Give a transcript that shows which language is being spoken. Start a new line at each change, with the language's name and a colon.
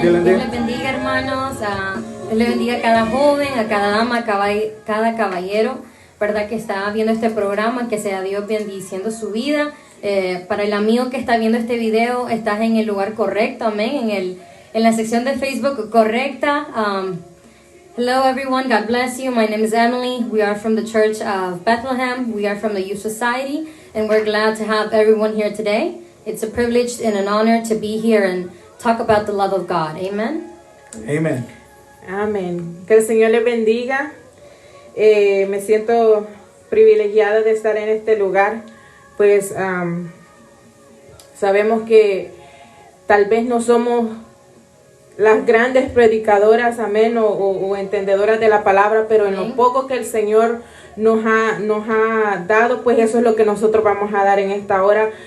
Spanish: Dios les bendiga, hermanos. Dios les bendiga a cada joven, a cada dama, a cada caballero, ¿verdad? Que está viendo este programa, que sea Dios bendiciendo su vida. Para el amigo que está viendo este video, estás en el lugar correcto, amén, en la sección de Facebook correcta.
English: Hello everyone, God bless you. My name is Emily. We are from the Church of Bethlehem. We are from the Youth Society, and we're glad to have everyone here today. It's a privilege and an honor to be here and talk about the love of God. Amen. Amen.
Spanish: Amén. Que el Señor les bendiga. Me siento privilegiada de estar en este lugar, pues sabemos que tal vez no somos las grandes predicadoras, amén, o entendedoras de la palabra, pero en lo poco que el Señor nos ha dado, pues eso es lo que nosotros vamos a dar en esta hora.